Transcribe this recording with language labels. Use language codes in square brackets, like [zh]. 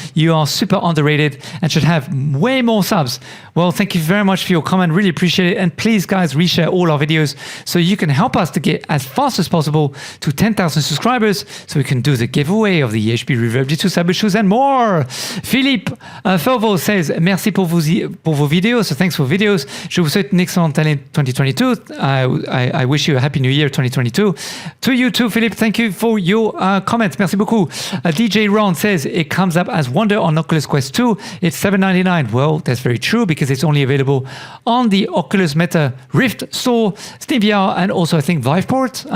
[en] You are super underrated and should have way more subs. Well, thank you very much for your comment. Really appreciate it. And please, guys, reshare all our videos so you can help us to get as fast as possible to 10,000 subscribers so we can do the giveaway of the HP Reverb G2 Cybershoes and more. Philippe Fervo says, [fr] merci pour vos vidéos. [en] So thanks for videos. [fr] Je vous souhaite une excellente année 2022. [en] I wish you a happy new year 2022. To you too, Philippe. Thank you for your comments. [fr] Merci beaucoup. [en] DJ Ron says, it comes up as Wonder on Oculus Quest 2. It's $7.99. Well, that's very true, because it's only available on the Oculus Meta Rift store, SteamVR, and also I think Vive Port.